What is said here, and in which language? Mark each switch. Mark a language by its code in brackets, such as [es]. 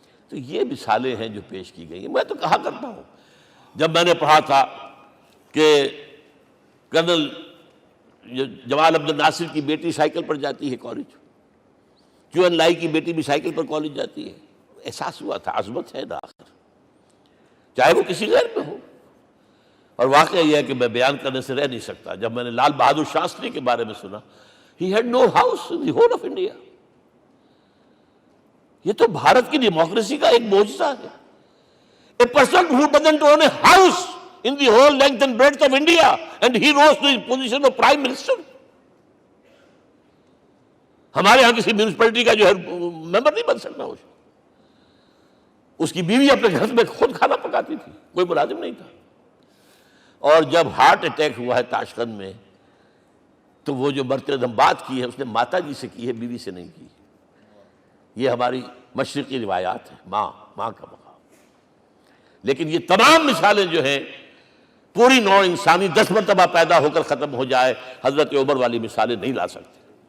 [ur] تو یہ مثالیں ہیں جو پیش کی گئی ہیں. میں تو کہا کرتا ہوں، جب میں نے پڑھا تھا کہ کرنل جمال عبد الناصر کی بیٹی سائیکل پر جاتی ہے کالج، کیو این لائی کی بیٹی بھی سائیکل پر کالج جاتی ہے، احساس ہوا تھا عظمت ہے نا آخر، چاہے وہ کسی غیر میں ہو. اور واقعہ یہ ہے کہ میں بیان کرنے سے رہ نہیں سکتا. جب میں نے لال بہادر شاستری کے بارے میں سنا، [en] he had no house in the whole of India. [ur] یہ تو بھارت کی ڈیموکریسی کا ایک معجزہ ہے. [en] A person who doesn't own a house in the whole length and breadth of India, and he rose to the position of Prime Minister. [ur] ہمارے ہاں کسی میونسپلٹی کا جو ہے ممبر نہیں بن سکتا، اس کی بیوی اپنے گھر میں خود کھانا پکاتی تھی، کوئی ملازم نہیں تھا۔ اور جب ہارٹ اٹیک ہوا ہے تاشقند میں، تو وہ جو مرتے دم بات کی ہے اس نے ماتا جی سے کی ہے، بیوی سے نہیں کی۔ یہ ہماری مشرقی روایات ہیں، ماں کا مقام۔ لیکن یہ تمام مثالیں جو ہیں، پوری نوع انسانی 10 مرتبہ پیدا ہو کر ختم ہو جائے، حضرت عمر والی مثالیں نہیں لا سکتے۔